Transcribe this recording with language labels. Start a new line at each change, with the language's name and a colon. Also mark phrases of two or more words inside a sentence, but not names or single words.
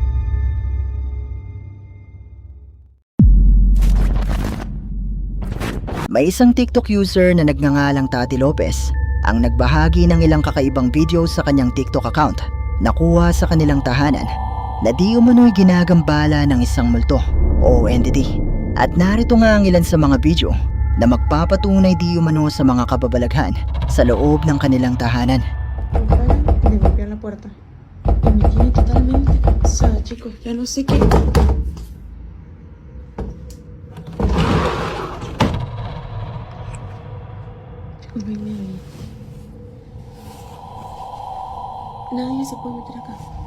Filipino: May isang TikTok user na nagngangalang Tati Lopez ang nagbahagi ng ilang kakaibang video sa kanyang TikTok account na kuha sa kanilang tahanan na di umano'y ginagambala ng isang multo o entity. At narito nga ang ilan sa mga video na magpapatunay di umano sa mga kababalaghan sa loob ng kanilang tahanan.
Spanish: Me golpeé la puerta y me tiene totalmente cansada, chicos. Ya no sé qué. Chicos, no hay nadie. Nadie se puede meter acá.